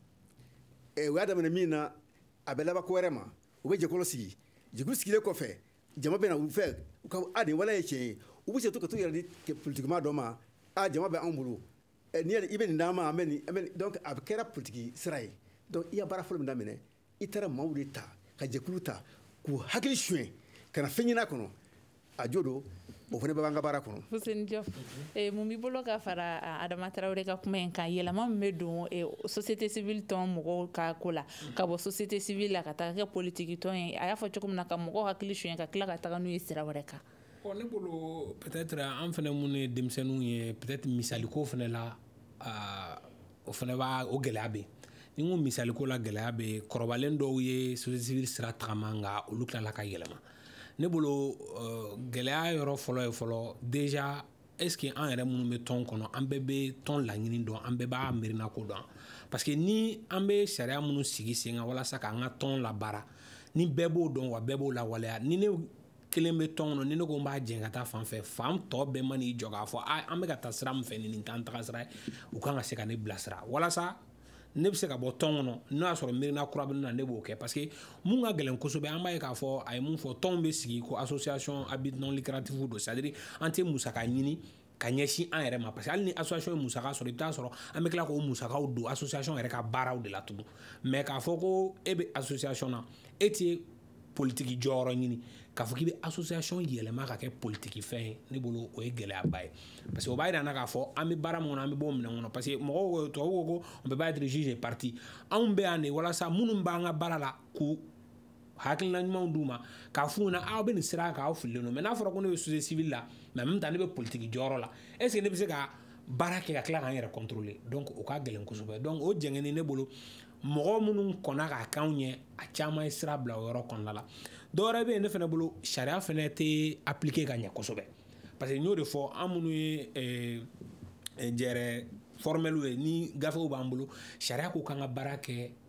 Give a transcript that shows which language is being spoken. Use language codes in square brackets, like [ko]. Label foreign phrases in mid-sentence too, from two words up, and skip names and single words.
[bm] u y'a daminɛ min na a bɛ laban ko wɛrɛ ma u bɛ jɛkulu sigi jɛkulu sigilen kɔfɛ jama bɛ na u fɛ u ka nin waleya ye tiɲɛ ye u bɛ se to ka to yɛrɛ di politikima dɔ ma jama bɛ anw bolo i bɛ nin d'an ma an bɛ nin donc a kɛra politiki sira ye donc i ya baara fɔlɔ min daminɛ i taara maaw de ta ka jɛkulu ta k'u hakili suɲɛ ka na fɛn ɲini a kɔnɔ a jo don o fana bɛ b'an ka baara kɔnɔ. Fuseni Diop mun b'i bolo ka fara Adama Traoré ka kuma in kan yɛlɛma min bɛ don [fr] société civile [bm] tɔn mɔgɔw ka ko la ka bɔ [fr] société civile [bm] la ka taga kɛ politiki tɔn ye a y'a fɔ cogo min na ka mɔgɔw hakili suɲɛ ka tila ka taga n'u ye sira wɛrɛ kan. ne bolo peut-être an fana minnu ye denmisɛnninw ye peut-être misaliko fana la o fana b'a o gɛlɛya bɛ yen ni n ko misaliko la gɛlɛya bɛ yen kɔrɔbalen dɔw ye [fr] société civile [bm] sira tagama nka olu tilala ka yɛlɛma. ne bolo gɛlɛya yɔrɔ fɔlɔ ye fɔlɔ [fr] déjà est-ce que [bm] an yɛrɛ minnu bɛ tɔn kɔnɔ an bɛɛ bɛ tɔn laɲini dɔn an bɛɛ b'a miirina ko dɔn [fr] parce que [bm] ni an bɛ sariya minnu sigi sen kan walasa k'an ka tɔn labaara ni bɛɛ b'o dɔn wa bɛɛ b'o lawaleya ni ne kelen bɛ tɔn kɔnɔ ni ne ko n b'a jɛn ka taa fan fɛ fan tɔ bɛɛ ma n'i jɔ k'a fɔ an bɛ ka taa sira min fɛ nin t'an taga sira ye u kan ka se ka ne bilasira walasa ne bɛ se ka bɔ tɔn kɔnɔ n'o y'a sɔrɔ miirina kura bɛ ne na ne b'o kɛ [fr] parce que [bm] mun ka gɛlɛn kosɛbɛ an b'a ye k'a fɔ a ye mun fɔ tɔnw bɛ sigi ko [fr] association à but non lucratif [bm] don [fr] c'est à dire [bm] an tɛ musaka ɲini ka ɲɛsin an yɛrɛ ma [fr] parce que [bm] hali ni association ye musaka sɔrɔ i bɛ taa sɔrɔ an bɛ tila k'o musakaw don association yɛrɛ ka baaraw de la tugun mais k'a fɔ ko e bɛ association na e tɛ politiki jɔyɔrɔ ɲini k'a fɔ k'i bɛ association yɛlɛma ka kɛ politiki fɛn ye ne bolo o ye gɛlɛyaba ye [fr] parce que [bm] o b'a yira n na k'a fɔ an bɛ baara min kɔnɔ an bɛ bɔ o minɛn kɔnɔ [fr] parce que [bm] mɔgɔw tubabuw ko [fr] on peut pas être juge et parti [bm] anw bɛ yan de walasa minnu b'an ka baara la k'u hakilina ɲumanw d'u ma k'a f'u ɲɛna aw bɛ nin sira kan aw fililen don mais n'a fɔra ko ne bɛ [fr] société civile [bm] la [fr] mais en même temps [bm] ne bɛ politiki jɔyɔrɔ la est ce que ne bɛ se ka baara kɛ ka tila k'an yɛrɛ contrôler donc o ka gɛlɛn kosɛbɛ donc o jɛngɛnni ne bolo mɔgɔ minnu kɔnna k'a k'anw ɲɛ a caman ye sira bila o yɔrɔ kɔnɔna la dɔwɛrɛ bɛ yen ne fana bolo sariya fana tɛ appliquer ka ɲɛ kosɛbɛ [fr] parce que [bm] n y'o de fɔ an minnu ye jɛrɛ formel ye ni gafew b'an bolo sariya ko k'an ka baara kɛ